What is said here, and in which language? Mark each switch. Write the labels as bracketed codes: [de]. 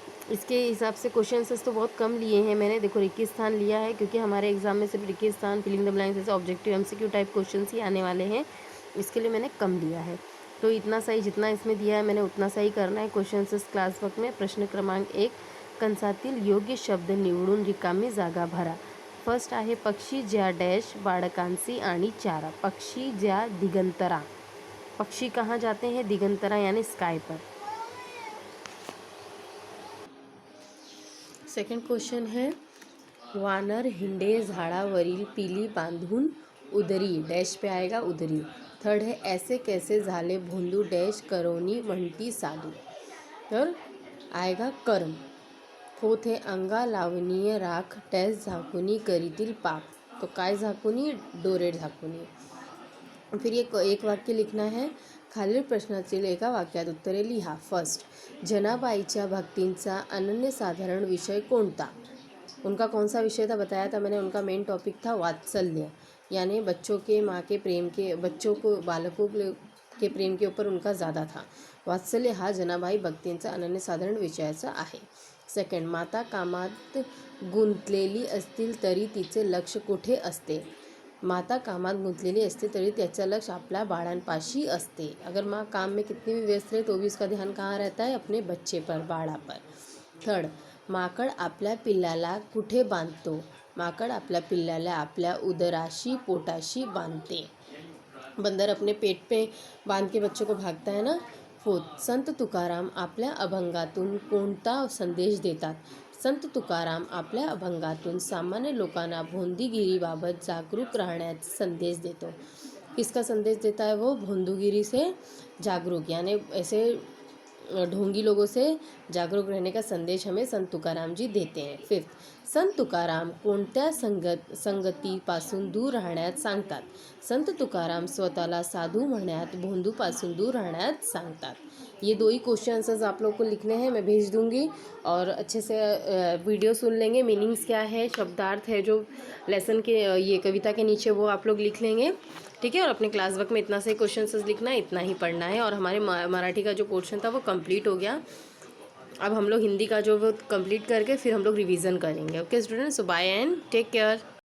[hi] इसके हिसाब से क्वेश्चंस तो बहुत कम लिए हैं मैंने, देखो रेगिस्तान लिया है क्योंकि हमारे एग्जाम में सिर्फ रेगिस्तान, फिलिंग द ब्लैंक्स जैसे ऑब्जेक्टिव एमसीक्यू टाइप क्वेश्चन ही आने वाले हैं, इसके लिए मैंने कम लिया है। तो इतना सही, जितना इसमें दिया है मैंने उतना सही करना है। क्वेश्चंस क्लास वर्क में [mr] प्रश्न क्रमांक 1, कंसातील योग्य शब्द निवडून रिकामी जागा भरा। फर्स्ट आहे पक्षी ज्या डॅश बाळकांसी आणि चारा, पक्षी ज्या दिगंतरा, [hi] पक्षी कहाँ जाते हैं, दिगंतरा यानी स्काई पर। सेकंड क्वेश्चन है [mr] वानर हिंडे झाडावरील पिली बांधून उदरी, [hi] डैश पे आएगा उदरी। थर्ड है [mr] ऐसे कैसे झाले भोंदू डैश करोनी म्हणती साधू, तर [hi] आएगा कर्म। फोर्थ है [mr] अंगा लावणीय राख डैश झाकुनी करीतील पाप, तो काय झाकुनी, डोरे झाकुनी। [hi] फिर ये एक वाक्य लिखना है, [mr] खालील प्रश्नातील एका वाक्यात उत्तरे लिहा। [hi] फर्स्ट, [mr] जनाबाईच्या भक्तींचा अनन्यसाधारण विषय कोणता, [hi] उनका कौन सा विषय था, बताया था मैंने, उनका मेन टॉपिक था वात्सल्य, यानी बच्चों के माँ के प्रेम के, बच्चों को बालकों के प्रेम के ऊपर उनका ज़्यादा था। [mr] वात्सल्य हा जनाबाई भक्तींचा अनन्यसाधारण विषयाचा आहे। सेकंड, माता कामात गुंतलेली असतील तरी तिचे लक्ष कुठे असते, माता कामात गुंतलेली असते तरी त्याचं लक्ष आपल्या बाळांपाशी असते। [hi] अगर माँ काम में कितनी भी व्यस्त रहे तो भी उसका ध्यान कहाँ रहता है, अपने बच्चे पर, बाळा पर। [mr] थर्ड, माकड आपल्या पिल्लाला कुठे बांधतो, माकड आपल्या पिल्लाला आपल्या उदराशी, पोटाशी बांधते। [hi] बंदर अपने पेट पे बांध के बच्चों को भागता है ना। [mr] फोर्थ, संत तुकाराम आपल्या अभंगातून कोणता संदेश देतात, संत तुकाराम आपल्या अभंगातून सामान्य लोकांना भोंदूगिरीबाबत जागरूक राहण्याचा संदेश देतो। [hi] किसका संदेश देता है वो, भोंदूगिरी से जागरूक, यानी ऐसे ढोंगी लोगों से जागरूक रहने का संदेश हमें संत तुकाराम जी देते हैं। [mr] फिफ्थ, संत तुकाराम कोणत्या संगतीपासून दूर राहण्यात सांगतात, संत तुकाराम स्वतःला साधू म्हणण्यात, भोंदूपासून दूर राहण्यात सांगतात। [hi] ये दो ही क्वेश्चंस आप लोग को लिखने हैं, मैं भेज दूंगी और अच्छे से वीडियो सुन लेंगे, मीनिंग्स क्या है, शब्दार्थ है जो लेसन के ये कविता के नीचे वो आप लोग लिख लेंगे, ठीक है। और अपने क्लास वर्क में इतना से क्वेश्चंस लिखना है, इतना ही पढ़ना है। और हमारे मराठी का जो पोर्शन था वो कंप्लीट हो गया, अब हम लोग हिंदी का जो वो कंप्लीट करके फिर हम लोग रिवीजन करेंगे। Okay students, so bye and take care.